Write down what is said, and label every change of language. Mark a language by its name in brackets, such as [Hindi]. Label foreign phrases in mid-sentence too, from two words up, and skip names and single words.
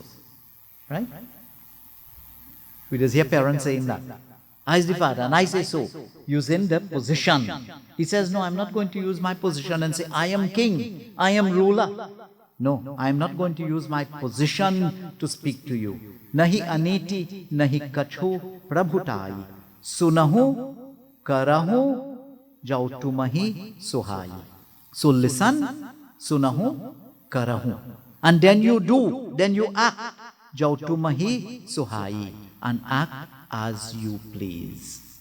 [English] Right? We just hear parents saying that. I is the father, and I say so, using the position. He says, no, I'm not going to use my position and say, I am king, I am ruler. No, I am not going to use my position to speak to you. [Awadhi] Nahi aniti, nahi kachu prabhutai. Sunahu karahu jautumahi suhai. [English] So listen, [Awadhi] sunahu karahu. [English] And then you do, then you act. [Awadhi] Jautumahi suhai. [English] And act as you please.